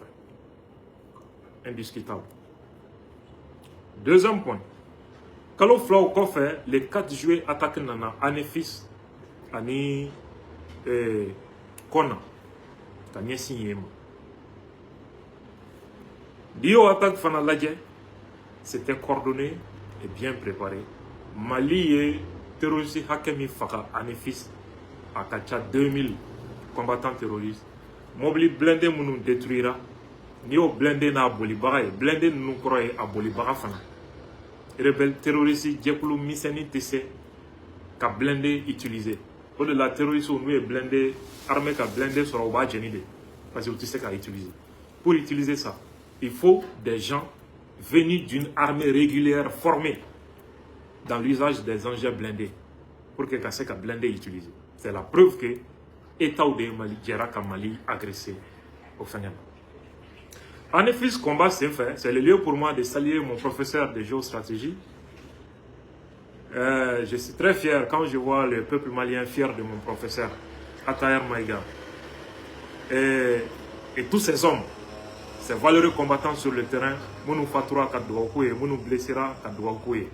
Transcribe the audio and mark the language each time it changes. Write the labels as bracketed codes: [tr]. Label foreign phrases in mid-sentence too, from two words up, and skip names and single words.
[fr] Indiscutable. Deuxième point. [bm] Kalo filaw kɔfɛ [fr] le 4 juillet [bm] attaque nana Anefis ani Kona ka ɲɛsin yen ma. N'i y'o [fr] attaque [bm] fana lajɛ [fr] c'était coordonné et bien préparé. [bm] Mali ye terroriste hakɛ min faga Anefis a ka ca 2000 [fr] combattants terroristes. [bm] Mobili blindé minnu détruira n'i y'o blindé n'a bolibaga ye blindé ninnu kɔrɔ ye a bolibaga fana. [fr] Rebelle terroriste [bm] jɛkulu misɛnnin tɛ se ka blindé utiliser. O de la terroriste n'u ye blindé armée ka blindé sɔrɔ u b'a jɛni de [fr] parce que [bm] u tɛ se ka utiliser. [fr] Pour utiliser ça, il faut des gens venus d'une armée régulière formée dans l'usage des engins blindés pour que [bm] ka se ka [fr] blindé utiliser. C'est la preuve que État de Mali [bm] jɛra ka [fr] Mali agressé au [bm] fɛngɛ na. [fr] Anefis combat c'est fait, c'est le lieu pour moi de saluer mon professeur de géostratégie. Je suis très fier quand je vois le peuple malien fier de mon professeur, Atayer Maïga. Et tous ces hommes, ces valeureux combattants sur le terrain, Mounou Fatoura Kadouakouye, Mounou Blessira Kadouakouye.